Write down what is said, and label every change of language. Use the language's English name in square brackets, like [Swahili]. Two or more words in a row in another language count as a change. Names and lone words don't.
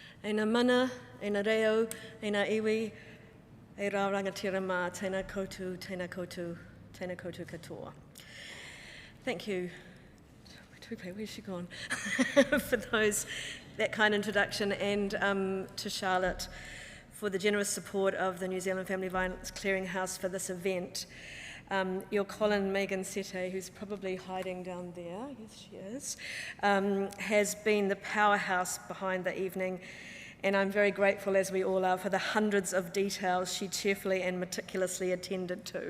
[Māori] Eina mana, eina reo, eina iwi, e rā rangatira mā, tēnā koutou, tēnā koutou, tēnā koutou katoa. [English] Thank you. Where's she gone? For that kind introduction, and to Charlotte for the generous support of the New Zealand Family Violence Clearinghouse for this event. Your Colin Megan Sete, who's probably hiding down there, yes she is, has been the powerhouse behind the evening, and I'm very grateful, as we all are, for the hundreds of details she cheerfully and meticulously attended to.